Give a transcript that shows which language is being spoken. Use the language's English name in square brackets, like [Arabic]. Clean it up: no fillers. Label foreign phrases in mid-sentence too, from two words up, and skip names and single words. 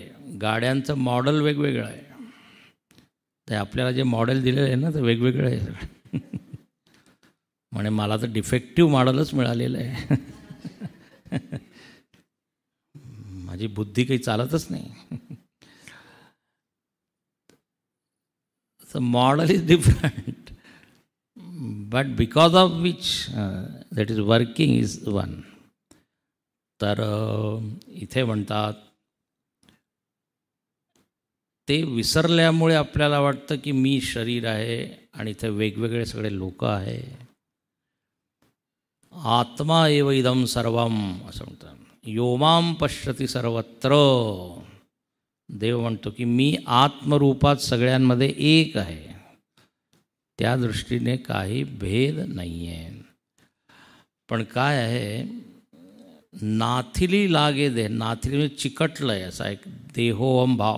[Marathi] गाड्यांचं मॉडेल वेगवेगळं आहे. ते आपल्याला जे मॉडेल दिलेलं आहे ना, ते वेगवेगळं आहे सगळं. म्हणे मला तर [English] defective model [Marathi] मिळालेलं आहे. माझी बुद्धी काही चालतच नाही. [English] The model is different, but because of which that is working is one. [Marathi] तर इथे म्हणतात ते विसरल्यामुळे आपल्याला वाटतं की मी शरीर आहे आणि इथे वेगवेगळे सगळे लोक आहे. [Sanskrit] आत्मा एव इदं सर्वम [Marathi] असं म्हणतात. [Sanskrit] योमाम पश्यति सर्वत्र. [Marathi] देव म्हणतो की मी आत्मरूपात सगळ्यांमध्ये एक आहे. त्या दृष्टीने काही भेद नाही आहे. पण काय आहे, नाथिली लागे दे, नाथिली म्हणजे चिकटलं आहे असा एक देहोहम भाव.